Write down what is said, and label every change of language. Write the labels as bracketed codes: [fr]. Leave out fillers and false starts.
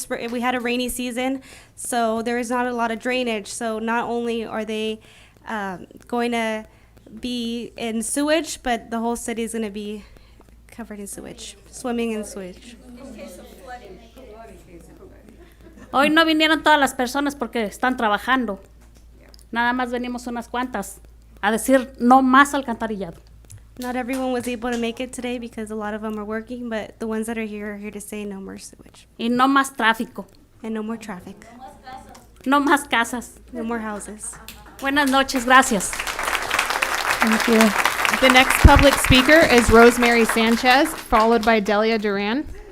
[en] We had a rainy season, so there is not a lot of drainage. So not only are they going to be in sewage, but the whole city is going to be covered in sewage, swimming in sewage. [es] Hoy no vinieron todas las personas porque están trabajando. Nada más venimos unas cuantas a decir no más alcantarillado. [en] Not everyone was able to make it today because a lot of them are working, but the ones that are here to say no more sewage. [es] Y no más tráfico. [en] And no more traffic. [es] No más casas. [en] No more houses. [es] Buenas noches, gracias. [en] Thank you. The next public speaker is Rosemary Sanchez, followed by Delia Duran.